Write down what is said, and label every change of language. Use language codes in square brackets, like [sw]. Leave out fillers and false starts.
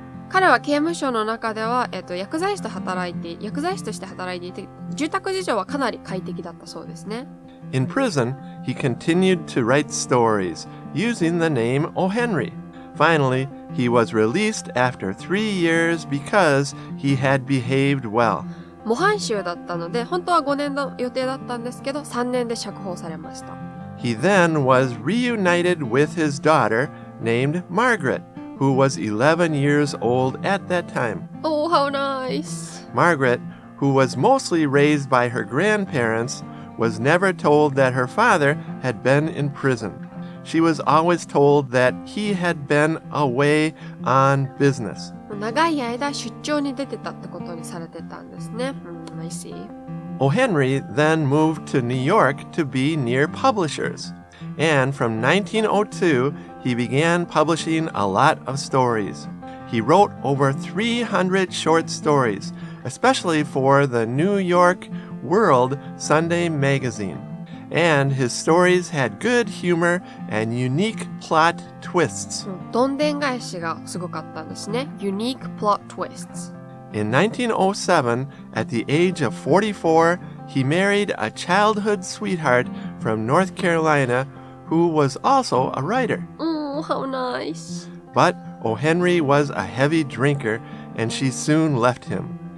[ja] 彼は刑務所の中では、薬剤師として働いていて、住宅事情はかなり快適だったそうですね。 [en] In prison, he continued to write stories using the name O. Henry. Finally, he was released after 3 years because he had behaved well. [ja] 模範囚だったので、本当は5年の予定だったんですけど、3年で釈放されました。 [en] He then was reunited with his daughter named Margaret, who was 11 years old at that time. Oh, how nice. Margaret, who was mostly raised by her grandparents, was never told that her father had been in prison. She was always told that he had been away on business. [ja] 長い間出張に出てたってことにされてたんですね。 [en] I see. O. Henry then moved to New York to be near publishers. And from 1902, he began publishing a lot of stories. He wrote over 300 short stories, especially for the New York World Sunday magazine. And his stories had good humor and unique plot twists. [ja] どんでん返しがすごかったんですね。 [en] Unique plot twists. In 1907, at the age of 44, he married a childhood sweetheart from North Carolina who was also a writer. Oh, how nice. But O. Henry was a heavy drinker, and she soon left him.